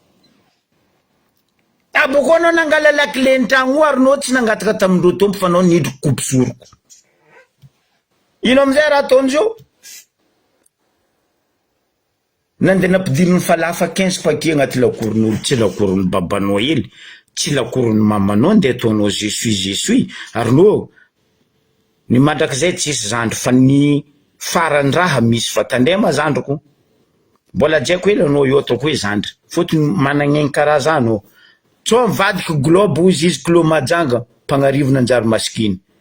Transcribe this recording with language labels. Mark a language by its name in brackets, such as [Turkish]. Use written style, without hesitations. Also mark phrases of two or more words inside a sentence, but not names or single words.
[Malagasy] Aboko anao nangala lakile ny tragno Arnaud tsy nangataka tamindreo tompo fa anao nidro coupe soroko. Ino amizay raha ataony zao? Nandeha nampidiriny falafa 15 paquet agnaty lakoron'olo, tsy lakoron'ny babanao hely, tsy lakoron'ny mamanao ndeha ataonao [French] je suis. [Malagasy] Arnaud, ny mandrakizay tsisy zandro fa ny farany raha misy fa tandema zandroko. Mbola jaiko hela anao io ataoko hoe zandry. Fotony managnainy karaha anao. Tso mivadiky globe hozy izy Clos Majanga, mpagnarivona anjary masikiny.